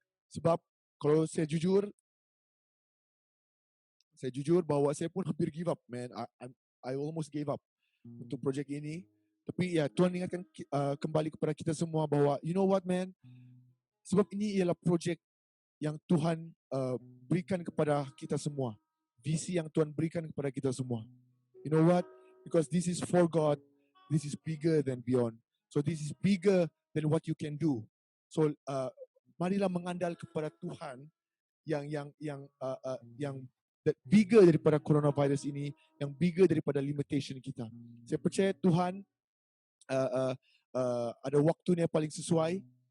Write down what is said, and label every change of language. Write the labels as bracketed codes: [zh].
[ms] Sebab kalau saya jujur bahwa saya pun hampir [en] give up, man. I almost gave up [ms] untuk projek ini. Tapi ya Tuhan ingatkan kembali kepada kita semua bahwa [en] you know what, man? [ms] Sebab ini ialah projek yang Tuhan berikan kepada kita semua. Visi yang Tuhan berikan kepada kita semua. [en] You know what? Because this is for God. This is bigger than beyond. So this is bigger than what you can do. [ms] So marilah mengandal kepada Tuhan yang bigger daripada coronavirus ini, yang bigger daripada limitation kita. Saya percaya Tuhan ada waktunya paling sesuai.